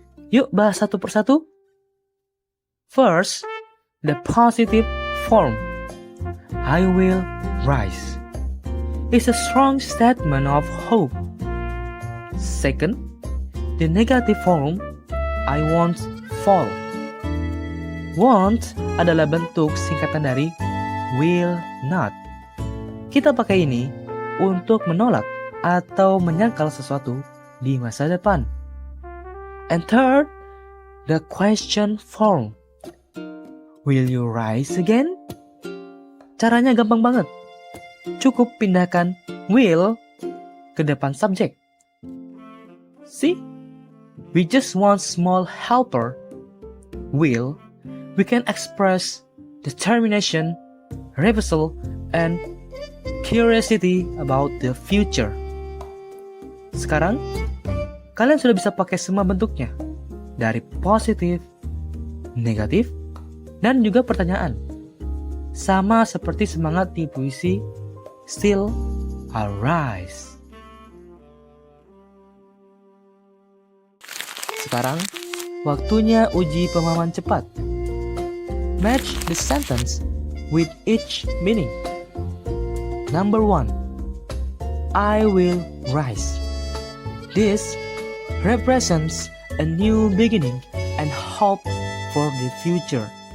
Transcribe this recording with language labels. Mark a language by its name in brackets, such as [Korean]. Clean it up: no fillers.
[Indonesian] Yuk bahas satu persatu. [English] First, the positive form. I will rise. It's a strong statement of hope. Second, the negative form. I won't fall. [Indonesian] Won't adalah bentuk singkatan dari will not. Kita pakai ini untuk menolak atau menyangkal sesuatu di masa depan. [English] And third, the question form. Will you rise again? [Indonesian] Caranya gampang banget. Cukup pindahkan will ke depan subjek. [English] See? We just want small helper. Will, we can express determination, reversal, and curiosity about the future. [Indonesian] Sekarang, kalian sudah bisa pakai semua bentuknya. Dari positif, negatif, dan juga pertanyaan. Sama seperti semangat di puisi Still Arise. Sekarang, waktunya uji pemahaman cepat. [English] Match the sentence with each meaning. Number 1. I will rise. This represents a new beginning and hope for the future.